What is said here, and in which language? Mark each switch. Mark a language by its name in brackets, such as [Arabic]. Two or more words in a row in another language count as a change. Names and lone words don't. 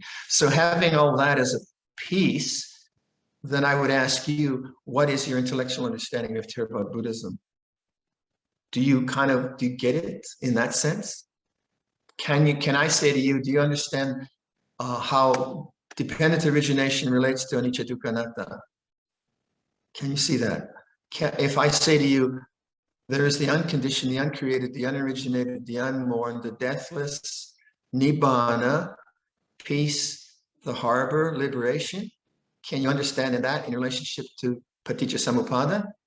[English] So having all that as a piece, then I would ask you, what is your intellectual understanding of Theravada Buddhism? Do you get it in that sense? Can I say to you, do you understand how dependent origination relates to [Pali] anicca dukkha anatta? [English] Can you see that? If I say to you, there is the unconditioned, the uncreated, the unoriginated, the unmourned, the deathless, nibbana, peace, the harbor, liberation. Can you understand that in relationship to [Pali] paticca samuppada?